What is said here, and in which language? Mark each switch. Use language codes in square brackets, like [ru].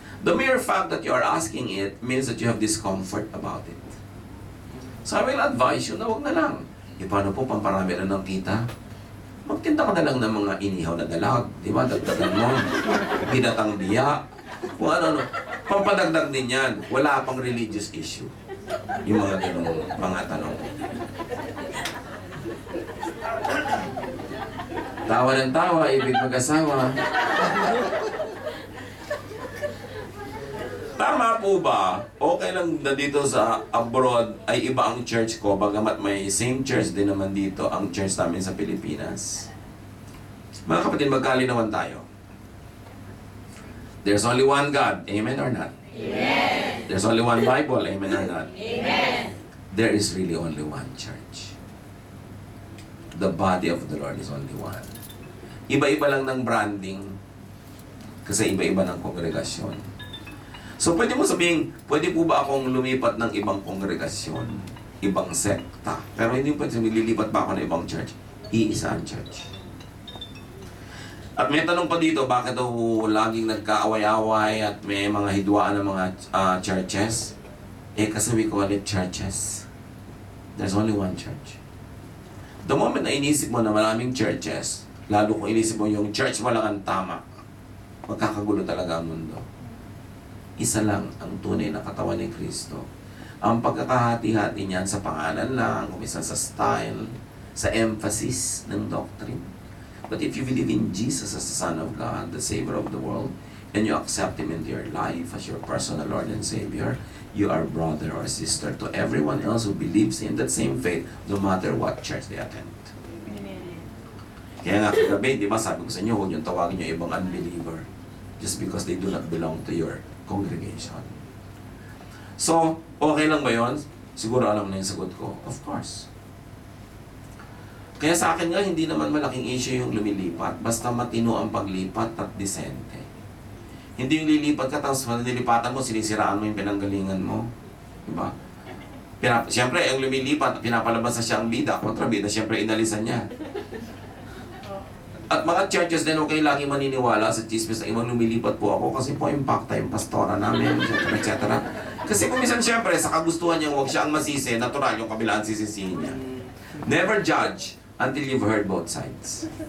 [en] The mere fact that you are asking it means that you have discomfort about it. So I will advise you [tl] na wag na lang. E paano po, pamparami na ng kita? Magtinda ka na lang ng mga inihaw na dalag, di ba? Dagdagan mo, binatang biya, kung ano-ano. Pampadagdag din yan, wala pang religious issue. Yung mga ganong mga tanong. Tawa ng tawa, ibig mag-asawa. Tama po ba? Okay lang na dito sa abroad ay iba ang church ko, bagamat may same church din naman dito ang church namin sa Pilipinas. Mga kapatid, magkalinawan tayo. [en] There's only one God. Amen or not? Amen. There's only one Bible. Amen or not? Amen. There is really only one church. The body of the Lord is only one. [tl] Iba-iba lang ng branding. Kasi iba-iba ng kongregasyon. So pwede mo sabihin, pwede po ba akong lumipat ng ibang kongregasyon, ibang sekta? Pero hindi pwede sabihin, lilipat ba ako ng ibang church? Iisa ang church. At may tanong pa dito, bakit daw laging nagkaaway-away at may mga hidwaan ng mga churches? [en] Kasi we call it churches. There's only one church. The moment [tl] na inisip mo na maraming churches, lalo kung inisip mo yung church mo lang ang tama, magkakagulo talaga ang mundo. Isa lang ang tunay na katawan ni Kristo. Ang pagkakahati-hati niyan sa pangalan lang, kumisa sa style, sa emphasis ng doctrine. [en] But if you believe in Jesus as the Son of God, the Savior of the world, and you accept Him into your life as your personal Lord and Savior, you are brother or sister to everyone else who believes in that same faith, no matter what church they attend. [tl] Kaya nga kagabi, di ba, sabi ko sa inyo, huwag niyong tawagin yung ibang unbeliever [en] just because they do not belong to your congregation. [tl] So, okay lang ba yun? Siguro alam na yung sagot ko. Of course. Kaya sa akin nga, hindi naman malaking issue yung lumilipat. Basta matino ang paglipat at disente. Hindi yung lilipat ka, tapos nilipatan mo, sinisiraan mo yung pinanggalingan mo. Diba? Siyempre, yung lumilipat, pinapalabas na siya ang bida. Kontrabida, siyempre, inalisan niya. At mga churches din, okay lagi maniniwala sa chismis na ibang lumilipat po ako kasi po impacta yung pastora namin, etc. Kasi kung minsan, siyempre, sa kagustuhan niya, huwag siya ang masisi, natural yung kabilaan sisisihin niya. [en] Never judge until you've heard both sides.